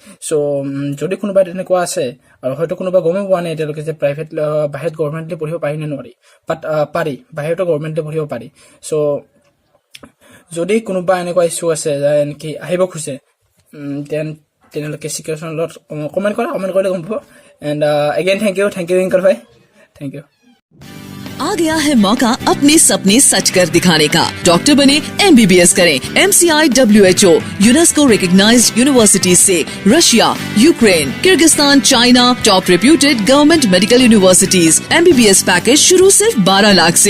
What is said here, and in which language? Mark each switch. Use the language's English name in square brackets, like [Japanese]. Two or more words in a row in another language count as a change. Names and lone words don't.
[Assamese] চ' যদি কোনোবাই তেনেকুৱা আছে, আৰু হয়তো কোনোবা গমেই পোৱা নাই এতিয়ালৈকে যে প্ৰাইভেট বাহিৰত গভৰ্ণমেণ্টলি পঢ়িব পাৰি নে নোৱাৰি, বাট পাৰি, বাহিৰতো গভৰ্ণমেণ্টলি পঢ়িব পাৰি। চ' যদি কোনোবা এনেকুৱা ইছ্যু আছে যে এনেকৈ আহিব খোজে, তেনেহ'লে কেচি ক্ৰিয়েশ্যনৰ লগত কমেণ্ট কৰিলে গম পাব। [English] and again thank you ইংকৰ ভাই, thank you. [Hindi] आ गया है मौका अपने सपने सच कर दिखाने का। डॉक्टर बने, MBBS करें। [English] MCI WHO यूनेस्को recognized universities से रशिया, यूक्रेन, किर्गिस्तान, चाइना, top reputed government medical universities. [Hindi] MBBS पैकेज शुरू सिर्फ 12 लाख से।